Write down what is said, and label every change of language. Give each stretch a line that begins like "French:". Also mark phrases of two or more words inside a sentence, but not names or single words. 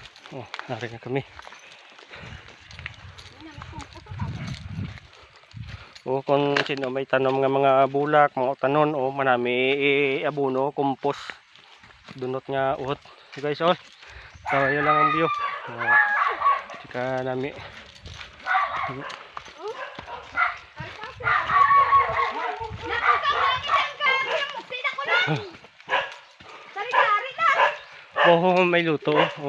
Hiligaynon: Oh, nari na kami. O kung sino may tanom nga mga bulak, mga utanon, o manami iabuno, compost. Dunot nga uhot.
Filipino: So guys, oh. So, yun lang ang view.
Hiligaynon: Tsaka nami. Oh, may luto. Oh.